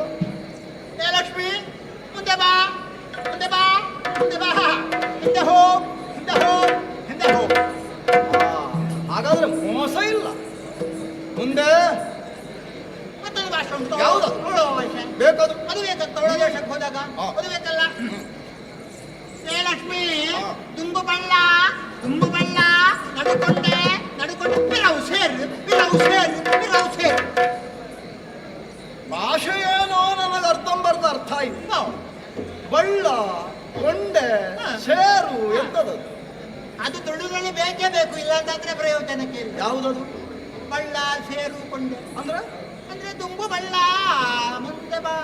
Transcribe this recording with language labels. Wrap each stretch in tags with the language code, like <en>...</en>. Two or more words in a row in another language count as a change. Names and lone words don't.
<kn>ಏ ಲಕ್ಷ್ಮಿ, ಮುಂದೆ ಬಾ, ಮುಂದೆ ಬಾ, ಮುಂದೆ ಬಾ. ಹಿಂದೆ ಹೋಗು, ಹಿಂದೆ ಹೋಗು, ಹಿಂದೆ ಹೋಗು. ಹಾಗಾದ್ರೆ ಮೋಸ ಇಲ್ಲ. ಮುಂದೆ ಮತ್ತೊಂದು ಭಾಷೆ ಉಂಟು. ಯಾವುದು? ನೋಡುವ ಭಾಷೆ ಬೇಕದು. ಅದು ಬೇಕಂತ ಒಳ ದೇಶಕ್ಕೆ ಹೋದಾಗ ಅದು ಬೇಕಲ್ಲ.</kn> <tcy>ಏ ಲಕ್ಷ್ಮಿ, ತುಂಬು ಬಳ್ಳ, ತುಂಬು ಬಳ್ಳ, ನಡುಕೊಂಡೆ, ನಡುಕೊಂಡೆ, ಪಿರವು ಸೇರು, ಪಿರವು ಸೇರು, ಪಿರವು ಸೇರು.</tcy> <kn>ಭಾಷೆ ಏನೋ ನನಗೆ ಅರ್ಧಂಬರ್ಧ ಅರ್ಥ ಆಯ್ತು. ಬಳ್ಳ, ಕೊಂಡೆ, ಸೇರು ಎಂತದದು? ಅದು ತುಳುವಲ್ಲಿ ಬೇಕೇ ಬೇಕು, ಇಲ್ಲಾಂತಂದ್ರೆ ಪ್ರಯೋಜನಕ್ಕೆ ಇಲ್ಲ. ಯಾವುದದು? ಬಳ್ಳ, ಸೇರು, ಕೊಂಡೆ ಅಂದ್ರೆ ಅಂದ್ರೆ</kn> <tcy>ತುಂಬು ಬಳ್ಳ,</tcy> <kn>ಮುಂದೆ ಬಾ.</kn>